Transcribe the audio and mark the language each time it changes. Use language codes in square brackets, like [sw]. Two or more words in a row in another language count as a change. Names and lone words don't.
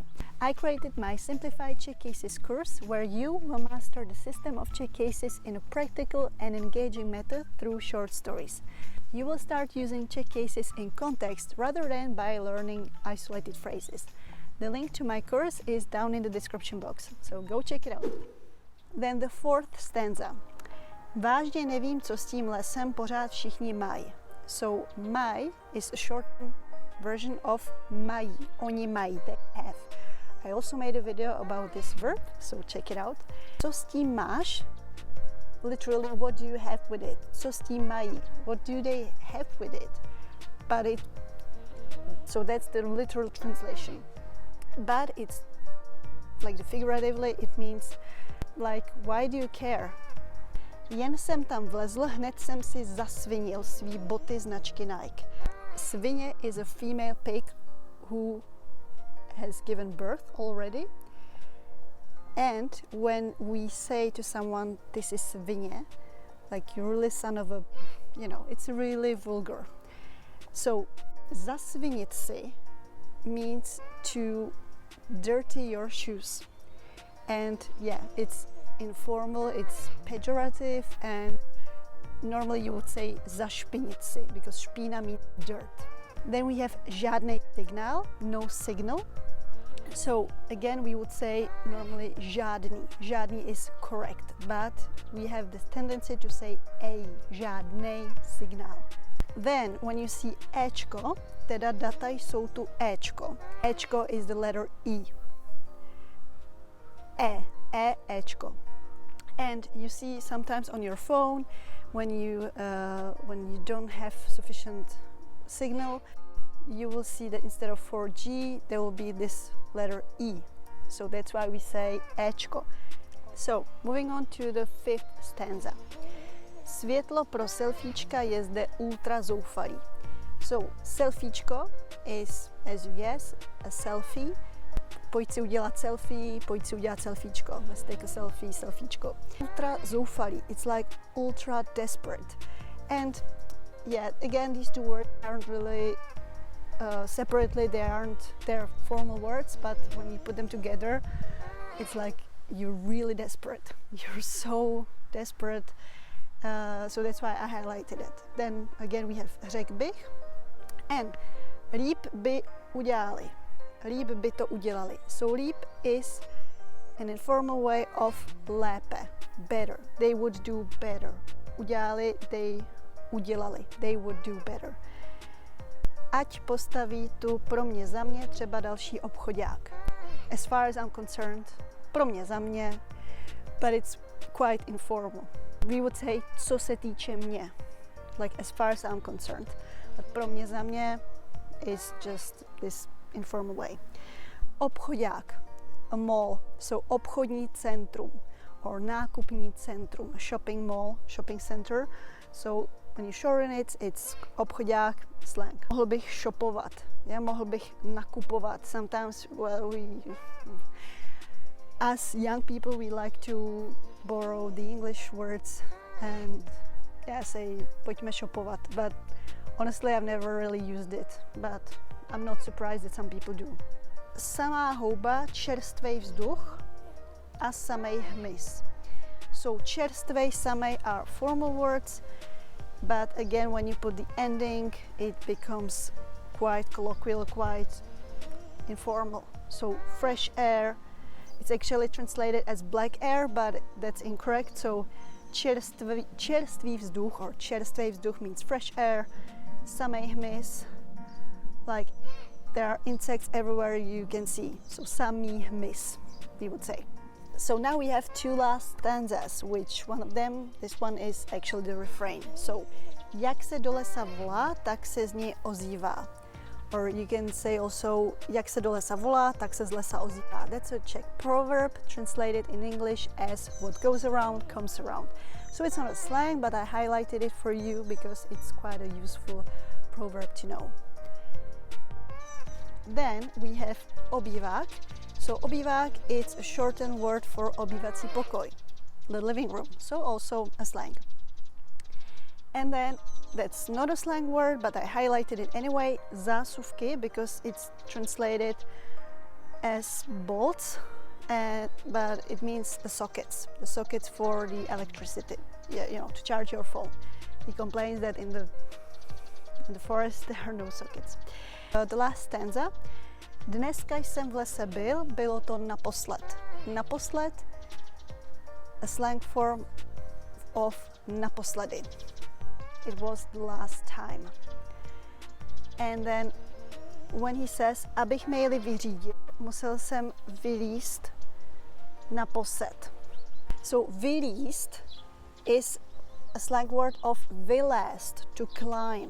[en] I created my Simplified Czech Cases course where you will master the system of Czech cases in a practical and engaging method through short stories. You will start using Czech cases in context rather than by learning isolated phrases. The link to my course is down in the description box, so go check it out. Then the fourth stanza. [cs] Vážně nevím, co s tím lesem pořád všichni mají. [en] So mají is a shortened version of mají. [cs] Oni mají, [en] they have. I also made a video about this verb, so check it out. [cs] Co s tím máš? [en] Literally, what do you have with it? [cs] Co s tím mají? [en] What do they have with it? So that's the literal translation. But it's like the figuratively, it means like, why do you care? [cs] Jen jsem tam vlezl, hned jsem si zasvinil svý boty značky Nike. [en] Svině is a female pig who has given birth already. And when we say to someone, this is svině, like you're really son of a, it's really vulgar. So, [cs] zasvinit si [en] means to dirty your shoes. And yeah, it's informal, it's pejorative, and normally you would say [cs] zašpinit si, [en] because špína means dirt. Then we have [cs] žádný signál, [en] no signal. So again, we would say normally žádný. Žádný is correct, but we have this tendency to say [cs] žádný signál. [en] Then when you see [cs] éčko, teda data jsou tu éčko. [en] Éčko is the letter E. Éčko. And you see sometimes on your phone when you don't have sufficient signal, you will see that instead of 4G there will be this letter E. So that's why we say éčko. So moving on to the fifth stanza. [cs] Světlo pro selfiečka je zde ultra zoufalý. [en] So selfiečko is, as you guess, a selfie. [cs] Pojď si udělat selfie, pojď si udělat selfiečko. [en] Let's take a selfie, selfiečko. [cs] Ultra zoufalý, [en] it's like ultra desperate. And yeah, again, these two words aren't really separately, they're formal words, but when you put them together, it's like you're really desperate. You're so desperate. So that's why I highlighted it. Then again we have [cs] řekl bych [en] and [cs] líp by udělali. Líp by to udělali. [en] So líp is an informal way of lépe, better. They would do better. Udělali, they udělali. They would do better. [cs] Ať postaví tu pro mě za mě třeba další obchodák. [en] As far as I'm concerned, [cs] pro mě za mě, [en] but it's quite informal. We would say [cs] co se týče mě, [en] like as far as I'm concerned. But [cs] pro mě za mě [en] is just this informal way. Obchodák, a mall, so [cs] obchodní centrum. [en] or [cs] nákupní centrum, [en] a shopping mall, shopping center. So when you shorten it, it's obchodák slang. [cs] Mohl bych shopovat, yeah? Mohl bych nakupovat. [en] Sometimes, well, as young people, we like to borrow the English words and say [cs] pojďme shopovat. [en] But honestly, I've never really used it. But I'm not surprised that some people do. [cs] Samá houba, čerstvej vzduch a samej hmyz. [en] So [cs] čerstvej, samej [en] are formal words, but again, when you put the ending, it becomes quite colloquial, quite informal. So fresh air, it's actually translated as black air, but that's incorrect. So [cs] čerstvý vzduch [en] or [cs] čerstvej vzduch [en] means fresh air. [cs] Samej hmyz, [en] like there are insects everywhere you can see. [cs] So samý hmyz, [en] we would say. So now we have two last stanzas, which one of them, this one is actually the refrain. So, [cs] jak se do lesa volá, tak se z něj ozývá. [en] Or you can say also, [cs] jak se do lesa volá, tak se z lesa ozývá. [en] That's a Czech proverb translated in English as what goes around comes around. So it's not a slang, but I highlighted it for you because it's quite a useful proverb to know. Then we have obývák. So obývák is a shortened word for [cs] obývací pokoj, [en] the living room, so also a slang. And then that's not a slang word, but I highlighted it anyway, zásuvky, because it's translated as bolts, but it means the sockets for the electricity, to charge your phone. He complains that in the forest there are no sockets. The last stanza. [cs] Dneska jsem v lese byl, bylo to naposled. [en] Naposled, a slang form of naposledy. It was the last time. And then when he says, [cs] abych maily vyřídil, musel jsem vylízt naposled. [en] So vylízt is a slang word of vylézt, to climb.